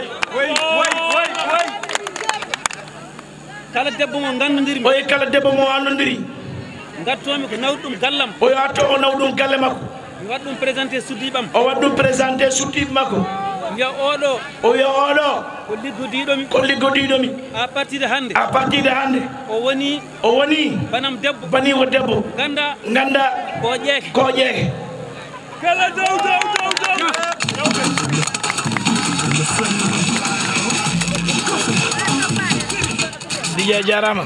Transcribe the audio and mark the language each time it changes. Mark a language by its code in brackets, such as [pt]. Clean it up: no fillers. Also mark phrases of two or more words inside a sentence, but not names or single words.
[ff] kala debbo mo gandodirmi oyo kala debbo mo andodiri gattomi ko nawɗum gallam oyo atto o nawɗum galle makko mi waɗ ɗum présenté suddiɓam o waɗ ɗum présenté suddiɓe makko wiya oɗo ko liggodiɗomi [fr] à partir de [ff] hande o woni banam debbo bani ko debbo ganda ko ƴeeke kala dow Dj jarama